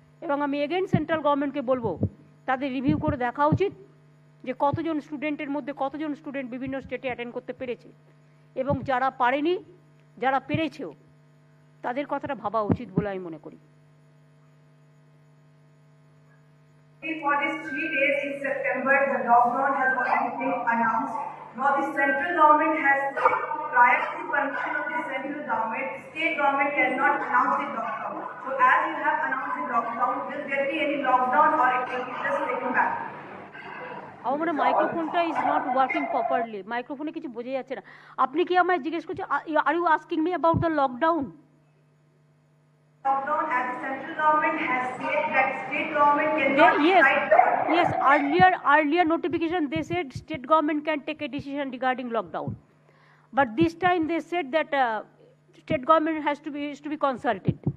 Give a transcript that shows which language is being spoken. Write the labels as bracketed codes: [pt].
[bn] এবং আমি again central গভর্নমেন্টকে বলবো তাদের রিভিউ করে দেখা উচিত যে কতজন স্টুডেন্টের মধ্যে কতজন স্টুডেন্ট বিভিন্ন স্টেটে অ্যাটেন্ড করতে পেরেছে, এবং যারা পারেনি, যারা পেরেছেও, তাদের কথাটা ভাবা উচিত বলে আমি মনে করি। [en] For these 3 days in September, the lockdown has already been announced. Now the central government has, prior to the permission of the central government, state government cannot announce the lockdown. So as you have announced the lockdown, will there be any lockdown or it will be just taken back? [bn] আমার মনে মাইক্রোফোনটা [en] is not working properly, [bn] মাইক্রোফোনে কিছু বোঝা যাচ্ছে না। আপনি কি আমায় জিজ্ঞেস করছেন, [en] Are you asking me about the lockdown? Lockdown, as the central government has said that state government cannot decide. Yes, earlier notification they said state government can take a decision regarding lockdown, but this time they said that state government has to be consulted.